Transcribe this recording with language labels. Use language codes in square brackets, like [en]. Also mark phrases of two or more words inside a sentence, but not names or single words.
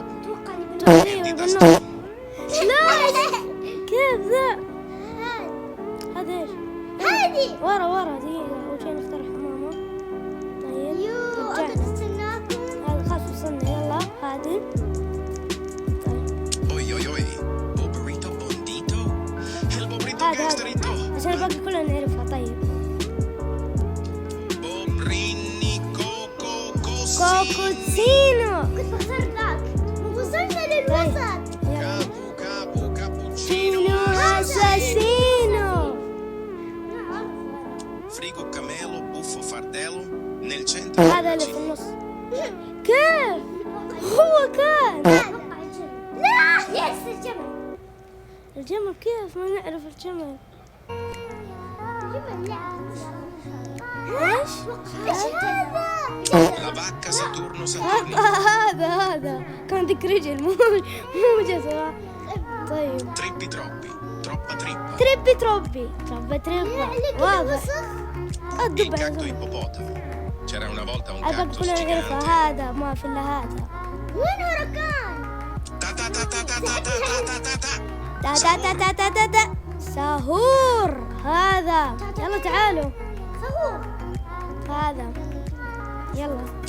[ar] تقريبا بالنص. لا كيف ذا؟ هذا ايش؟ هذه ورا دقيقة. أول شيء نختار حمامة. طيب رجعنا. أستناكم. هذا خلاص وصلنا. يلا هذه. طيب [it] Oi oi oi. Bobrito bondito. El bobrito [ar] هذا [it] gangsterito. [ar] عشان الباقي كلها نعرفها. طيب [it] Bobrini coco così. [ar] كوكوسينو. كنت بختار ذاك. وصلنا للوسط. يلا [it] Capu cappuccino. [ar] سينو أساسينو. [it] Frigo camelo buffo fardello nel centro. [ar] هذا اللي في النص. كيف هو كان لا يس الجمل. الجمل؟ كيف ما نعرف الجمل؟ الجمل لا. ايش [it] La vacca Saturno Saturno. [ar] هذا كان ذيك رجل مو جسد. طيب [it] Trippi troppi. Troppa trippa. [ar] تروبي واضح. [it] Il [ar] الدب [it] gatto ippopotamo. C'era una volta un [ar] الباقي [it] gatto [ar] كلنا نعرفها. [it] gigante. [ar] هذا ما في الا هذا. وين هركان؟ Ta ta ta ta ta ta ta ta ta ta. تا سهور. هذا يلا تعالوا. سهور. هذا يلا.